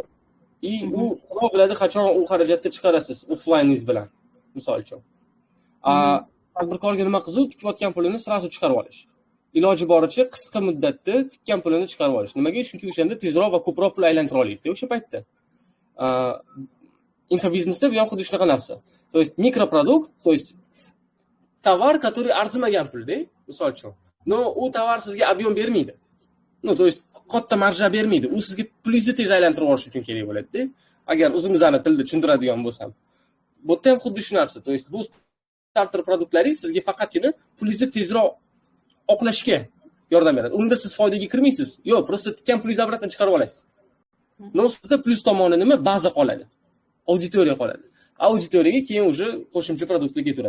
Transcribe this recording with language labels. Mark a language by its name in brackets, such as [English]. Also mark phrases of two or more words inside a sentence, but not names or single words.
[Uzbek] Xarajat u xudo biladi qachon u xarajatni chiqarasiz offlayningiz bilan. Misol uchun. Tadbirkorga nima qiziq, tikayotgan pulini sразу chiqarib olish. Iloji boricha qisqa muddatda tikkan pulini chiqarib olish. Nimaga? Chunki o'shanda tezroq va ko'proq pul aylantira oladi o'sha paytda. Infobiznesda bu ham xuddi shunaqa narsa. [Russian] То есть [Uzbek] mikroprodukt, [Russian] то есть [Uzbek] tovar, который arzimagan pulda, misol uchun. No, u tovar sizga объем bermaydi. No, [Russian] то есть [Uzbek] katta marja bermaydi. U sizga pulingizni tez aylantirib olish uchun kerak bo'ladi-da. Agar o'zimizning tilda tushuntiradigan bo'lsam. Bu ham xuddi shu narsa. [Russian] То есть [Uzbek] bu starter produktlaringiz sizga faqatgina pulingizni tezroq oqlashga yordam beradi. Unda siz foydaga kirmaysiz. Yo'q, просто tikkan pulingizni obratdan chiqarib olasiz. No, sizda plus tomoni nima? Baza qoladi. Auditoriya qoladi. Auditoriyaga keyin уже qo'shimcha produktlar ketaveradi.